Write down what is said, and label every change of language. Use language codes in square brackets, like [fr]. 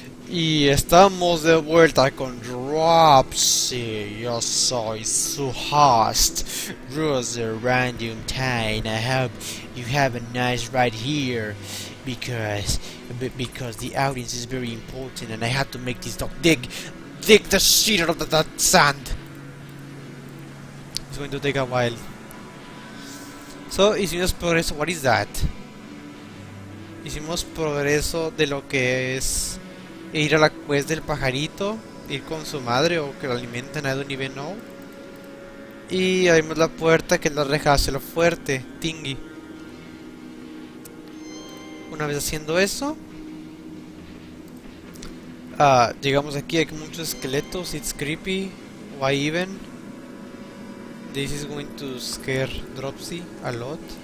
[es] Y estamos de vuelta con DROPSY. Yo soy su host, Rose Random Time. [en] I hope you have a nice ride here because the audience is very important and I have to make this dog dig the shit out of that sand. It's going to take a while. So, [es] hicimos progreso. [en] What is that? [es] Hicimos progreso de lo que es ir a la quest del pajarito, ir con su madre o que lo alimenten, [en] I don't even know. [es] Y abrimos la puerta que es la reja hacia lo fuerte, Tingy. Una vez haciendo eso, llegamos aquí, hay muchos esqueletos, [en] it's creepy, why even? This is going to scare Dropsy a lot.